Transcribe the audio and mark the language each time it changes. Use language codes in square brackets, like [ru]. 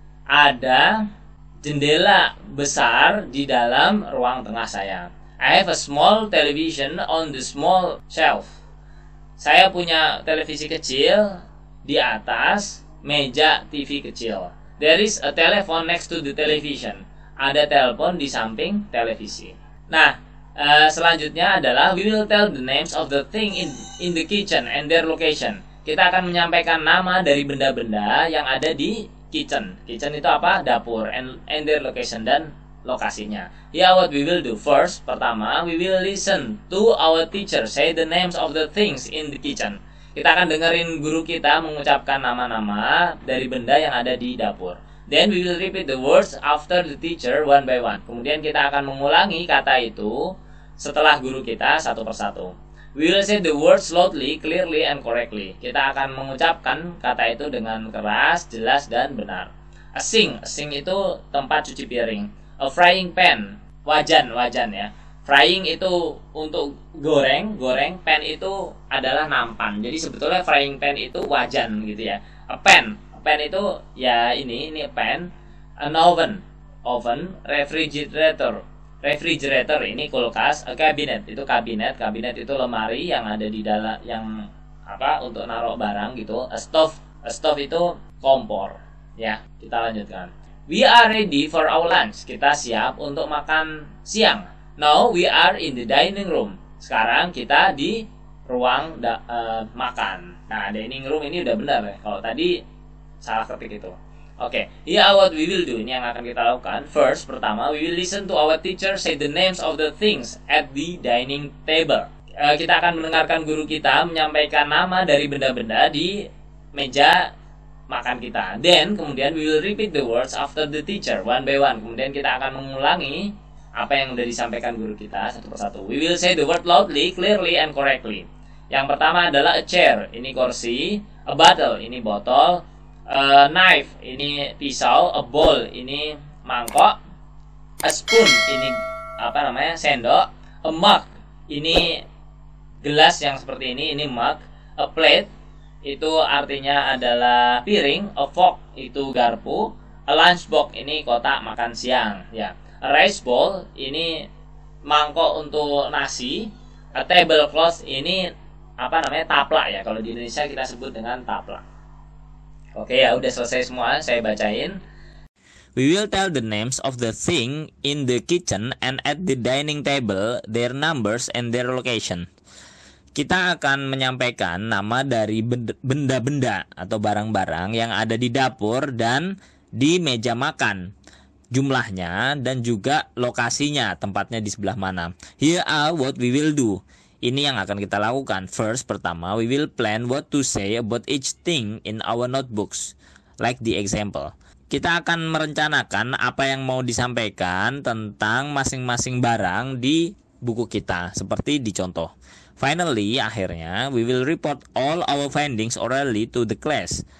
[id] Ada jendela besar di dalam ruang tengah saya. [en] I have a small television on the small shelf. [id] Saya punya televisi kecil di atas meja TV kecil. [en] There is a telephone next to the television. [id] Ada telepon di samping televisi. Nah, selanjutnya adalah [en] we will tell the names of the thing in the kitchen and their location. [id] Kita akan menyampaikan nama dari benda-benda yang ada di kitchen. Kitchen itu apa? Dapur. [en] And their location, [id] dan lokasinya. [en] Here what we will do. First, pertama, we will listen to our teacher say the names of the things in the kitchen. [id] Kita akan dengerin guru kita mengucapkan nama-nama dari benda yang ada di dapur. [en] Then we will repeat the words after the teacher one by one. [id] Kemudian kita akan mengulangi kata itu setelah guru kita satu persatu. [en] We will say the words loudly, clearly, and correctly. [id] Kita akan mengucapkan kata itu dengan keras, jelas, dan benar. A sink itu tempat cuci piring. A frying pan, wajan ya. Frying itu untuk goreng, pan itu adalah nampan. Jadi sebetulnya frying pan itu wajan gitu ya. A pan itu ya ini pan. [en] An oven, refrigerator [id] ini kulkas. A cabinet itu kabinet itu lemari yang ada di dalam, yang untuk naruh barang gitu. A stove itu kompor ya. Kita lanjutkan. [en] We are ready for our lunch. [id] Kita siap untuk makan siang. [en] Now we are in the dining room. [id] Sekarang kita di ruang makan. Nah, dining room ini udah benar ya. Kalau tadi salah ketik itu. Oke, [en] here what we will do. [id] Ini yang akan kita lakukan. [en] First, pertama, we will listen to our teacher say the names of the things at the dining table. [id] Kita akan mendengarkan guru kita menyampaikan nama dari benda-benda di meja makan kita. [en] Then, kemudian we will repeat the words after the teacher one by one. [id] Kemudian kita akan mengulangi apa yang sudah disampaikan guru kita satu persatu. [en] We will say the word loudly, clearly, and correctly. [id] Yang pertama adalah a chair, ini kursi. A bottle, ini botol. A knife, ini pisau. A bowl, ini mangkok. A spoon, ini sendok. A mug, ini gelas yang seperti ini mug. A plate, itu artinya adalah piring. A fork, itu garpu. A lunchbox, ini kotak makan siang, ya. A rice bowl, ini mangkok untuk nasi. A tablecloth, ini taplak ya. Kalau di Indonesia kita sebut dengan taplak. Oke ya, udah selesai semua, saya bacain. [en] We will tell the names of the thing in the kitchen and at the dining table, their numbers and their location. [id] Kita akan menyampaikan nama dari benda-benda atau barang-barang yang ada di dapur dan di meja makan, jumlahnya dan juga lokasinya, tempatnya di sebelah mana. [en] Here are what we will do. [id] Ini yang akan kita lakukan. [en] First, pertama, we will plan what to say about each thing in our notebooks, like the example. [id] Kita akan merencanakan apa yang mau disampaikan tentang masing-masing barang di buku kita, seperti di contoh. [en] Finally, akhirnya, we will report all our findings orally to the class.